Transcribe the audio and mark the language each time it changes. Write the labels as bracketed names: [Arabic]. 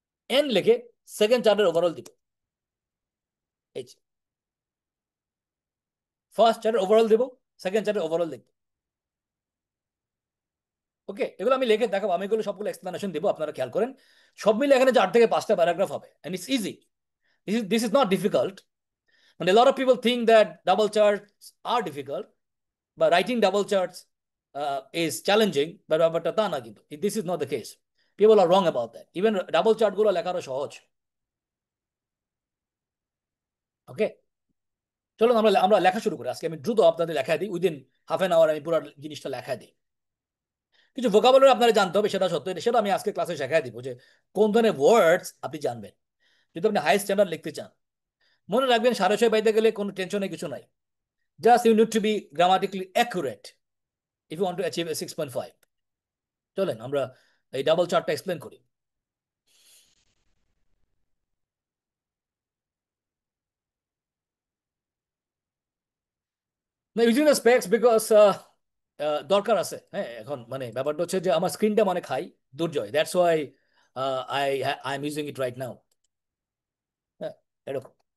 [Bangla] N লিখে second চার্টের overall দিব। এই ফার্স্ট চার্টের ওভারঅল দিব, সেকেন্ড চার্টের ওভারঅল দেখব। ওকে, এগুলো আমি লিখে দেখাবো, আমি এগুলো সবগুলো এক্সপ্লেনেশন দিব, আপনারা খেয়াল করেন। সব মিলে এখানে 4 থেকে 5টা প্যারাগ্রাফ হবে, [English] And it's easy. This is not difficult. And a lot of people think that double charts are difficult, but writing double charts is challenging. But [Bangla] তা না কিন্তু, [English] this is not the case. People are wrong about that. [Bangla] Even double chart গুলো লেখারও সহজ। ওকে, চলুন আমরা আমরা লেখা শুরু করি। আজকে আমি দ্রুত আপনাদের লেখা দিই, [English] within half an hour [Bangla] আমি পুরো জিনিসটা লেখা দিই। কিছু ভোকাবুলারি আপনারা জানতে হবে, সেটা সত্য, সেটা আমি আজকে ক্লাসে শেখাই দিব, যে কোন ধরনের ওয়ার্ডস আপনি জানবেন যদি আপনি হাই স্ট্যান্ডার্ড লিখতে চান। মনে রাখবেন 6.5 পাইতে গেলে কোনো টেনশনের কিছু নাই। [English] Just you need to be grammatically accurate if you want to achieve a 6.5. [Bangla] চলেন আমরা এই ডাবল চার্টটা এক্সপ্লেন করি। ইউজিং দ্য স্পেক্স বিকজ দরকার আছে। হ্যাঁ, এখন মানে ব্যাপারটা হচ্ছে যে আমার স্ক্রিনটা মানে খাই দুর্জয়, [English] That's why I I am using it right now. [Bangla] হ্যাঁ, এরকম।